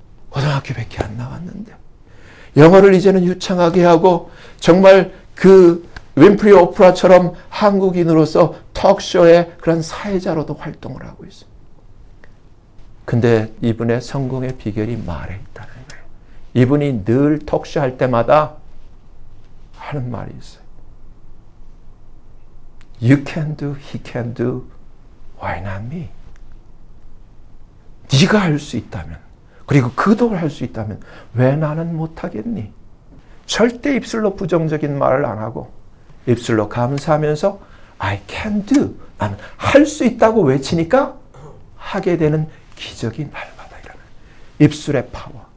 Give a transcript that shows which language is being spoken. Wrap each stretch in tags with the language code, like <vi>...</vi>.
<ko>고등학교밖에 안 나왔는데 영어를 이제는 유창하게 하고 정말 윈프리 오프라처럼 한국인으로서 톡쇼의 그런 사회자로도 활동을 하고 있어요. 근데 이분의 성공의 비결이 말에 있다는 거예요. 이분이 늘 톡쇼 할 때마다 하는 말이 있어요.</ko> <en>You can do, he can do, why not me?</en> <ko>네가 할 수 있다면, 그리고 그도 할 수 있다면 왜 나는 못하겠니? 절대 입술로 부정적인 말을 안 하고 입술로 감사하면서</ko> <en>I can do,</en> <ko>나는 할 수 있다고 외치니까 하게 되는 기적이 날마다 일어나요. 입술의 파워.</ko>